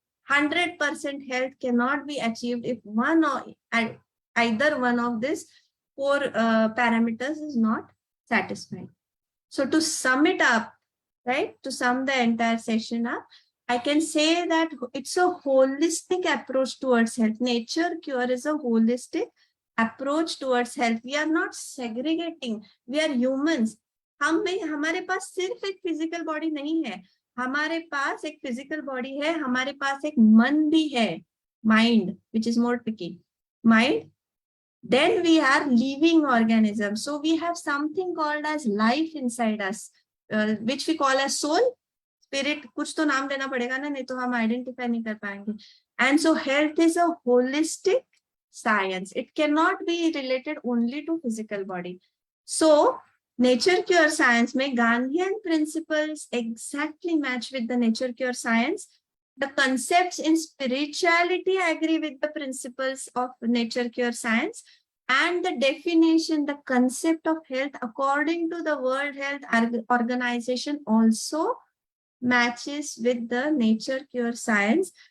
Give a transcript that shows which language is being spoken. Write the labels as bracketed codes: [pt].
[en] 100% health cannot be achieved if either one of these 4 parameters is not satisfied. So to sum it up, right, to sum the entire session up, I can say that it's a holistic approach towards health. Nature Cure is a holistic approach towards health. We are not segregating. We are humans. [hi] हमारे पास सिर्फ एक physical body नहीं है, हमारे पास एक physical body है, हमारे पास एक मन भी है, mind, [en] which is more tricky, mind. Then we are living organisms. So we have something called as life inside us, which we call as soul, spirit. [hi] कुछ तो नाम देना पड़ेगा ना, नहीं तो हम identify नहीं कर पाएंगे. [en] And so health is a holistic science. It cannot be related only to physical body. So Nature Cure science में Gandhian principles exactly match with the Nature Cure science. The concepts in spirituality agree with the principles of Nature Cure science, and the definition, the concept of health according to the World Health Organization also matches with the Nature Cure science.